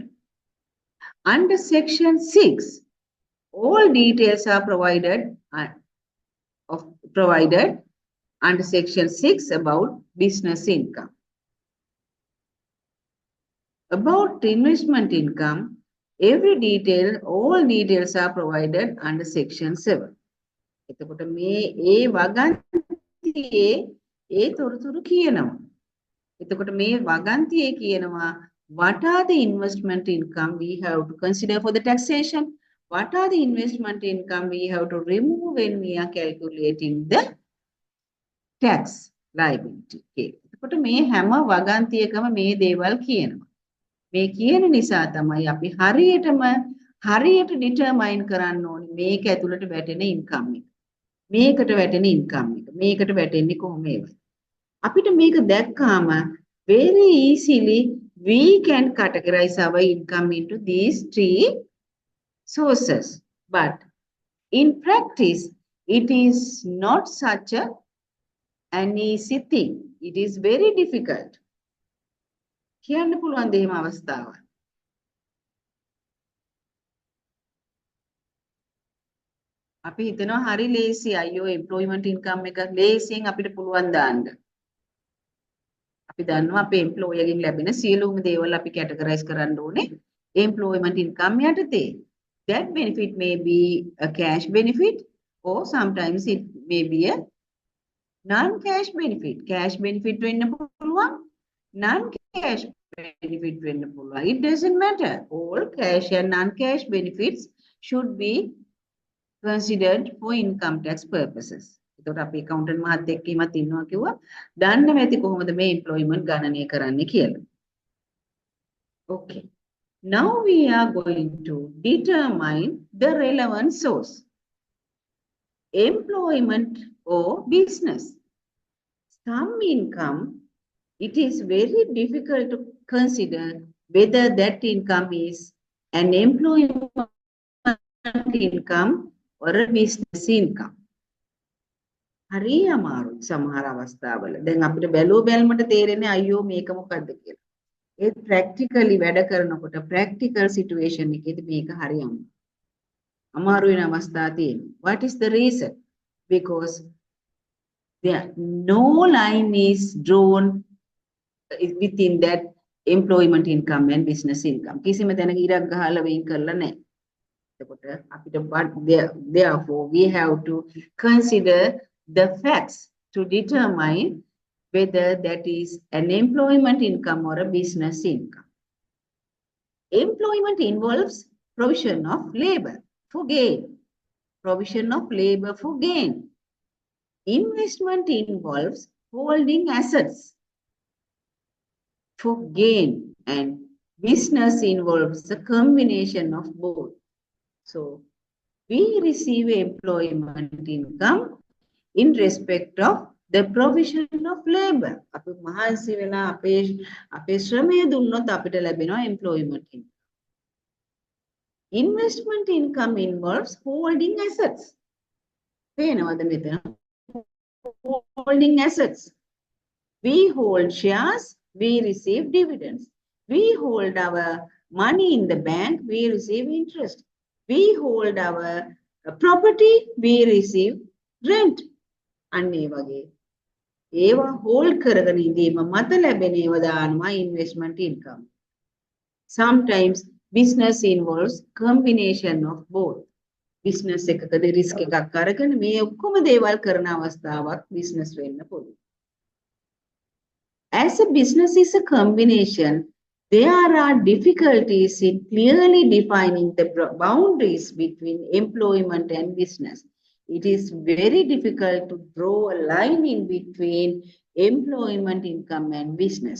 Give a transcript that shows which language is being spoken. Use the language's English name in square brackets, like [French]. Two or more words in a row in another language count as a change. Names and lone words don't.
[English] Under section 6, all details are provided under section 6 about business income. About investment income, all details are provided under section 7. [Sinhala] එතකොට මේ ඒ වගන්තියේ ඒ තොරතුරු කියනවා. එතකොට මේ වගන්තියේ කියනවා [English] what are the investment income we have to consider for the taxation? What are the investment income we have to remove when we are calculating the tax liability? [Sinhala] එතකොට මේ හැම වගන්තියකම මේ දේවල් කියනවා. මේ කියන නිසා තමයි අපි හරියට determine කරන්න ඕනේ මේක ඇතුළට වැටෙන income එක. මේකට වැටෙන income එක. මේකට වැටෙන්නේ කොහොම ඒවද? අපිට මේක දැක්කාම [English] very easily we can categorize our income into these three sources. But in practice, it is not such an easy thing. It is very difficult. [Sinhala] කියන්න පුළුවන් දෙහිම අවස්ථාවක්. අපි හිතනවා හරි ලේසි අයියෝ [English] employment income [Sinhala] එක ලේසියෙන් අපිට පුළුවන් දාන්න. අපි දන්නවා අපේ employer ගෙන් ලැබෙන සියලුම දේවල් අපි categorize කරන්න ඕනේ [English] employment income [Sinhala] යටතේ. [English] That benefit may be a cash benefit or sometimes it may be a non-cash benefit. Cash benefit [Sinhala] වෙන්න පුළුවන්, [English] non-cash benefit [Sinhala] වෙන්න පුළුවන්. [English] It doesn't matter. All cash and non-cash benefits should be considered for income tax purposes. [Sinhala] එතකොට අපි accountant මහත්තයෙක් කිමත් ඉන්නවා කිව්වා දන්නව ඇති කොහොමද මේ employment ගණනය කරන්නේ කියලා. [English] Okay. Now we are going to determine the relevant source. Employment or business. Some income, it is very difficult to consider whether that income is an employment income or a business income. [Sinhala] හරි අමාරුයි සමහර අවස්ථාවල. දැන් අපිට බැලුව බැලමට තේරෙන්නේ අයියෝ මේක මොකද්ද කියලා. ඒ ප්‍රැක්ටිකලි වැඩ කරනකොට [English] practical situation [Sinhala] එකේදී මේක හරි අමාරු වෙන අවස්ථා තියෙනවා. [English] What is the reason? Because there no line is drawn within that employment income and business income. [Sinhala] කිසිම තැනක ඉරක් ගහලා වෙන් කරලා නැහැ. එතකොට අපිට [English] therefore we have to consider the facts to determine whether that is an employment income or a business income. Employment involves provision of labor for gain. Provision of labor for gain. Investment involves holding assets for gain, and business involves a combination of both. So we receive employment income in respect of the provision of labor. [Sinhala] අපි මහන්සි වෙලා අපේ ශ්‍රමය දුන්නොත් අපිට ලැබෙනවා employment income. [English] Investment income involves holding assets. [Sinhala] පේනවද මෙතන? [English] Holding assets. We hold shares, we receive dividends. We hold our money in the bank, we receive interest. We hold our property, we receive rent. [Sinhala] අන්නේ වගේ ඒවා hold කරගෙන ඉඳීම මත ලැබෙන ඒවා දානවා [English] investment income. Sometimes business involves combination of both. [Sinhala] Business එකකදී risk එකක් අරගෙන මේ ඔක්කොම දේවල් කරන අවස්ථාවක් business වෙන්න පුළුවන්. [English] As a business is a combination, there are difficulties in clearly defining the boundaries between employment and business. It is very difficult to draw a line in between employment income and business.